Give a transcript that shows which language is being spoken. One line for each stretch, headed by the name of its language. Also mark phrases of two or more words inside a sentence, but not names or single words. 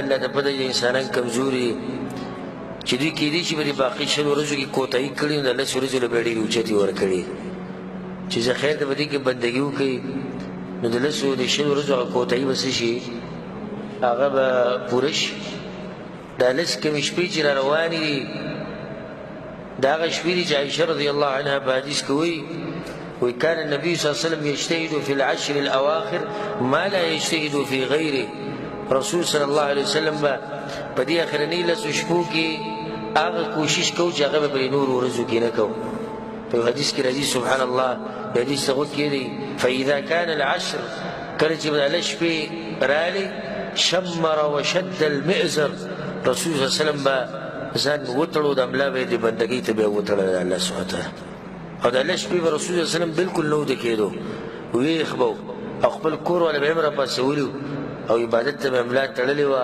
Pashto: الله ته پته چې انسانان کمزوري چې دوی کېدای شي به د باقي شلو ورځو کې کوتاهي کړي، نو د لسو ورځو له به یې ډېرې اوچتې ورکړي چې زه خیر ته به دې کې بندګي وکړي، نو د لسو د شلو ورځو هغه کوتاهي به څه شي، هغه به پوره شي. دا لس کمې شپې چې را روانې دي دا هغه شپې دي چې عایشه
Arabic: رضی الله عنها
Pashto: په حدیث کې وایي
Arabic: وكان النبي صلى الله عليه وسلم يجتهد في العشر الأواخر ما لا يجتهد في غيره.
Pashto: رسول
Arabic: صلى الله عليه وسلم
Pashto: په دې اخرنۍ لسو شپو کې هغه کوشش کوو چې هغه به په نورو ورځو کې نه کوو. په حدیث کې راځي
Arabic: سبحان الله،
Pashto: د حدیث څه غوږ کې دی
Arabic: فإذا كان العشر،
Pashto: کله چې به لس شپې راغلې شمر
Arabic: وشد المئزر،
Pashto: رسول
Arabic: صلی الله علیه وسلم
Pashto: به ځان وتړو، د املا به یې د بندګۍ ته به یې وتړل
Arabic: الله سبحانه وتعالی.
Pashto: او دا لس شپې به رسول
Arabic: صلی الله علیه وسلم
Pashto: بالکل نه وده کېدو، ویښ به او خپل کور والا به یې هم راپاڅولي او عبادت ته به یې ملا تړلې وه.